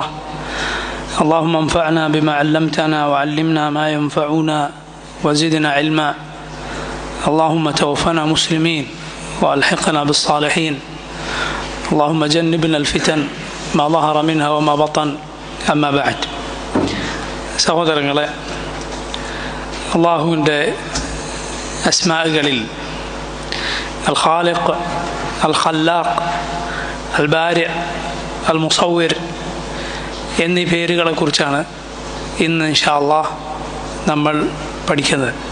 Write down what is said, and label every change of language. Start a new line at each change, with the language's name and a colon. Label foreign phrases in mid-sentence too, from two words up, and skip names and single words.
Arabic: اللهم انفعنا بما علمتنا وعلمنا ما ينفعنا وزدنا علما. اللهم توفنا مسلمين وألحقنا بالصالحين. اللهم جنبنا الفتن ما ظهر منها وما بطن. أما بعد.
Malayalam: സഹോദരങ്ങളെ, അള്ളാഹുവിൻ്റെ അസ്മാകളിൽ അൽ ഖാലിഖ്, അൽ ഖല്ലാഖ്, അൽ ബാരി, അൽ മുസവ്വിർ എന്നീ പേരുകളെക്കുറിച്ചാണ് ഇന്ന്
Arabic: إن شاء الله
Malayalam: നമ്മൾ പഠിക്കുന്നത്.